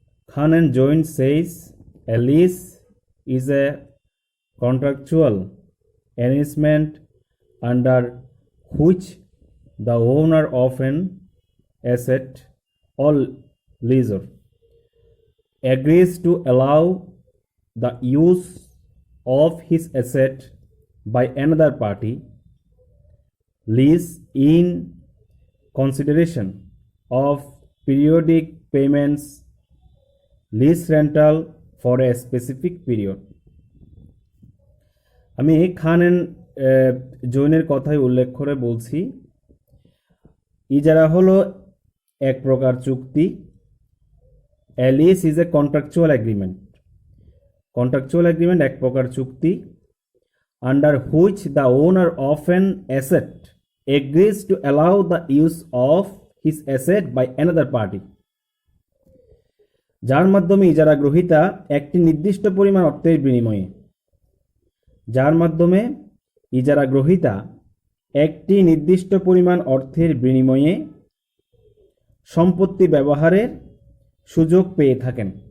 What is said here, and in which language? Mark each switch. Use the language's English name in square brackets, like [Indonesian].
[English] Khan and Joint says a lease is a contractual arrangement under which the owner of an asset or lessor agrees to allow the use of his asset by another party, lease in consideration of periodic payments, lease rental for a specific period. [Bangla] আমি খান and জৈনের কথাই উল্লেখ করে বলছি। ইজারা হলো এক প্রকার চুক্তি। [English] A lease is a contractual agreement. Contractual agreement [Bangla] এক প্রকার চুক্তি [English] under which the owner of an asset agrees to allow the use of his asset by another party. [Bangla] যার মাধ্যমে ইজারা গ্রহীতা একটি নির্দিষ্ট পরিমাণ অর্থের বিনিময়ে যার মাধ্যমে ইজারা গ্রহীতা একটি নির্দিষ্ট পরিমাণ অর্থের বিনিময়ে সম্পত্তি ব্যবহারের সুযোগ পেয়ে থাকেন।